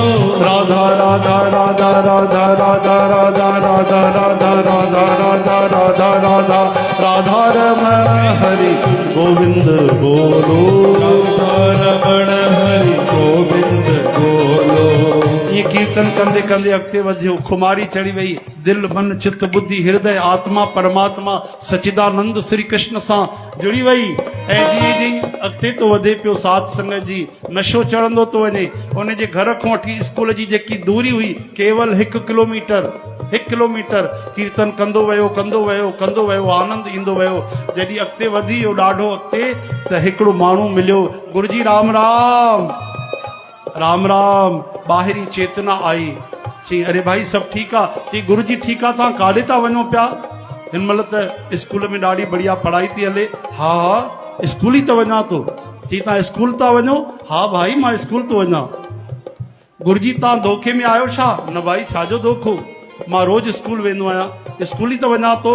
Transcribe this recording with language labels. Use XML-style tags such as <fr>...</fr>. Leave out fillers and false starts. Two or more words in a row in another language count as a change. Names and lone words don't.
<hi>राधा राधा राधा राधा राधा राधा राधा राधा राधा राधा राधा राधा राधा रमण हरि गोविंद बोलो, राधा रमण हरि गोविंद बोलो।</hi> <sd>ये कीर्तन कंदे कंदे अॻिते वधियो, खुमारी चढ़ी वई, दिल मन चित बुद्धि हृदय आत्मा परमात्मा सचिदानंद श्री कृष्ण सां जुड़ी वई। ऐं जीअं जीअं अॻिते तो वधे पियो साध संगत जी, नशो चढ़ंदो तो वञे। उन जे घर खां वठी स्कूल जी जेकी दूरी हुई केवल 1 किलोमीटर, 1 किलोमीटर कीर्तन कंदो वियो कंदो वियो कंदो वियो, आनंद ईंदो वियो। जॾहिं अॻिते वधी वियो ॾाढो अॻिते, त हिकिड़ो माण्हू मिलियो, गुरुजी राम राम राम राम। ॿाहिरी चेतना आई, चई अरे भाई सभु ठीकु आहे? चई गुरु जी ठीकु आहे, तव्हां काॾे था वञो पिया? हिन महिल त स्कूल में ॾाढी बढ़िया पढ़ाई थी हले। हा हा स्कूल ई त वञा थो। चई तव्हां स्कूल था वञो? हा भाई मां स्कूल थो वञा। गुरु जी तव्हां धोखे में आहियो छा? न भाई छाजो धोखो, मां रोज़ स्कूल वेंदो आहियां, स्कूल ई त वञा थो।</sd>